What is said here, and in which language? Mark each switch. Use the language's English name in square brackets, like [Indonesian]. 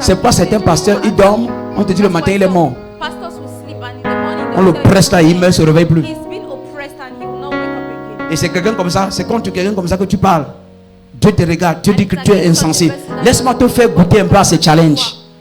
[French] C'est pas certains pasteurs, ils dorment. On te dit le matin, il est mort. [English] Pastors will sleep and in the morning [French] On le [English] they'll tell [French] presse là, il meurt, se réveille plus. [English] you, he's been oppressed and he will not wake up again. [French] Et c'est quelqu'un comme ça, c'est contre quelqu'un comme ça que tu parles. Dieu te regarde, Dieu dit que tu es insensé. Laisse-moi te faire goûter un peu à ce challenge.